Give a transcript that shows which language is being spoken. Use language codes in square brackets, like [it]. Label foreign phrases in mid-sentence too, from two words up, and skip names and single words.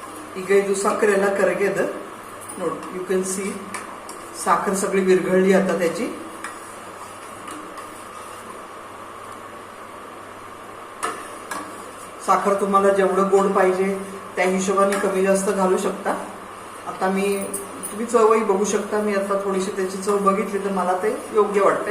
[kn] ಈಗ ಇದು ಸಕ್ಕರೆ ಎಲ್ಲ ಕರಗ್ಯದ ನೋಡಿ. [en] you can see [mr] साखर सगळी विरघळली आता त्याची. साखर तुम्हाला जेवढं गोड पाहिजे त्या हिशोबाने कमी जास्त घालू शकता. आता तुम्ही चवही बघू शकता. मी आता थोडीशी त्याची चव बघितली तर मला ते योग्य वाटतंय.